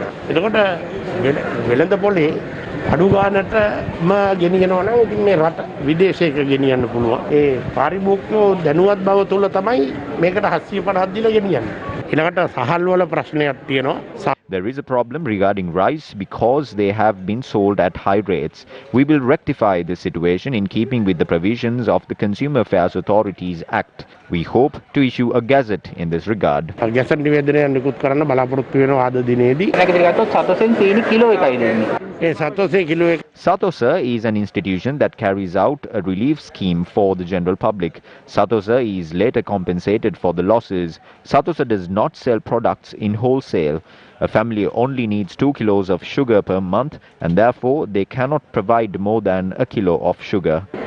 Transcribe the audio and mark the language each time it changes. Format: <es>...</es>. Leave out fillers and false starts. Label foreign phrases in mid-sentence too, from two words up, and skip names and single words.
<si>එතකොට වෙළඳ පොලේ අඩු ගානටම ගෙනියනවා නම් ඉතින් මේ රට විදේශයක ගෙනියන්න පුළුවන්. ඒ පාරිභෝගිකයෝ දැනුවත් බව තුල තමයි මේකට 750ක් දීලා ගෙනියන්නේ. ඊළඟට සහල් වල ප්‍රශ්නයක් තියෙනවා.</si> <en>There is a problem regarding rice because they have been sold at high rates. We will rectify this situation in keeping with the provisions of the Consumer Affairs Authorities Act. We hope to issue a gazette in this regard.</en> <si>ගැසට් නිවේදනය නිකුත් කරන්න බලාපොරොත්තු වෙනවා අද දිනේදී.</si> <en>Satosa is an institution that carries out a relief scheme for the general public. Satosa is later compensated for the losses. Satosa does not sell products in wholesale. A family only needs 2 kilos of sugar per month and therefore they cannot provide more than a kilo of sugar.</en>